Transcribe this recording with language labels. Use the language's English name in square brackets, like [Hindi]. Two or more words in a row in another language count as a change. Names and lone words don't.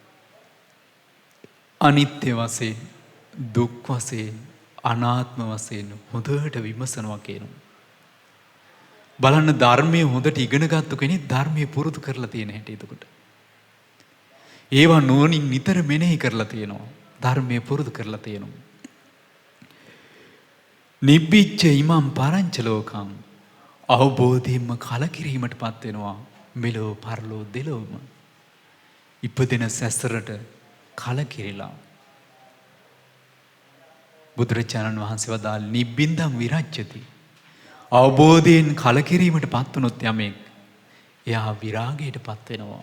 [Sinhala] අනිත්‍ය වශයෙන් දුක් වශයෙන් අනාත්ම වශයෙන් හොඳට විමසනවා කියනවා. බලන්න ධර්මයේ හොඳට ඉගෙන ගත්ත කෙනෙක් ධර්මයේ පුරුදු කරලා තියෙන හැටි එතකොට. ඒවා නුවණින් නිතර මෙනෙහි කරලා තියෙනවා. ධර්මයේ පුරුදු කරලා තියෙනවා. [Pali] නිබ්බිච්ච ඉමං පරංච ලෝකං [Sinhala] අවබෝධයෙන්ම කලකිරීමටපත් වෙනවා මෙලෝ පරලෝ දෙලොවම. ඉපදෙන සැසරට කලකිරිලා. බුදුරජාණන් වහන්සේ වදාළ [Pali] නිබ්බින්දං විරජ්‍යති. [Sinhala] අවබෝධයෙන් කලකිරීමට පත් වුණොත් යමෙක් එයා විරාගයට පත් වෙනවා.